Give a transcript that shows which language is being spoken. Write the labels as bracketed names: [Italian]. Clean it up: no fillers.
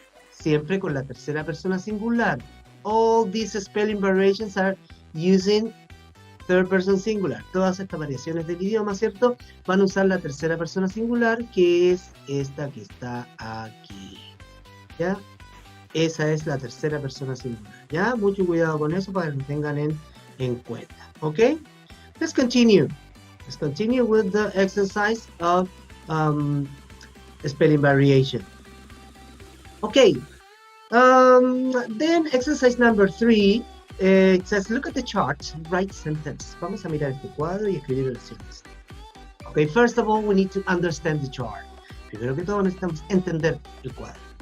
[Spanish] Siempre con la tercera persona singular. [English] All these spelling variations are using third person singular. [Spanish] Todas estas variaciones del idioma, ¿cierto? Van a usar la tercera persona singular, que es esta que está aquí. ¿Ya? Esa es la tercera persona singular. ¿Ya? Mucho cuidado con eso para que lo tengan en cuenta. [English] ¿Ok? Let's continue. Let's continue with the exercise of spelling variation. Okay. Then exercise number 3, it says, look at the chart, write sentence. [Spanish] Vamos a mirar este cuadro y escribir oraciones. [English] Okay, first of all, we need to understand the chart. [Spanish] Primero que todo, necesitamos entender el cuadro.